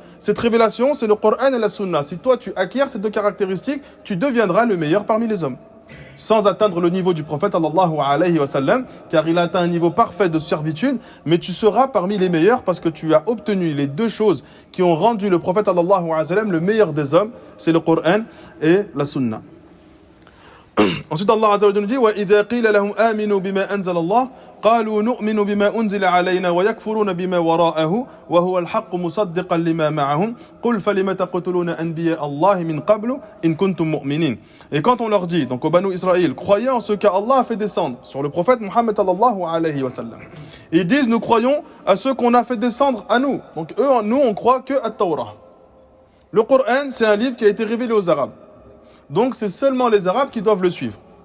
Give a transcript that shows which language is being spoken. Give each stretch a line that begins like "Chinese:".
French: Cette révélation, c'est le Coran et la Sunna. Si toi, tu acquiers ces deux caractéristiques, tu deviendras le meilleur parmi les hommes. Sans atteindre le niveau du prophète, sallallahu alayhi wa sallam, car il a atteint un niveau parfait de servitude, mais tu seras parmi les meilleurs parce que tu as obtenu les deux choses qui ont rendu le prophète, sallallahu alayhi wa sallam, le meilleur des hommes, c'est le Coran et la Sunna.
Arabic: Ensuite, Allah Azza wa Jalla nous dit وَإِذَا قِيلَ لَهُمْ آمِنُوا بِمَا أَنزَلَ اللَّهُ قَالُوا نُؤْمِنُ بِمَا أُنزِلَ عَلَيْنَا وَيَكْفُرُونَ بِمَا وَرَاءَهُ وَهُوَ الْحَقُّ مُصَدِّقًا لِمَا مَعَهُمْ قُلْ فَلِمَ تَقْتُلُونَ أَنْبِيَاءَ اللَّهِ مِنْ قَبْلُ إِنْ كُنْتُمْ مُؤْمِنِينَ.
French: Et quand on leur dit, donc aux Banu Israël, croyez en ce qu'Allah a fait descendre sur le prophète Muhammad sallallahu alayhi wa sallam. Ils disent, nous croyons à ce qu'on a fait descendre à nous. Donc eux, nous, on croit que à Torah. Le Coran, c'est un livre qui a été révélé aux Arabes. Donc c'est seulement les Arabes qui doivent le suivre.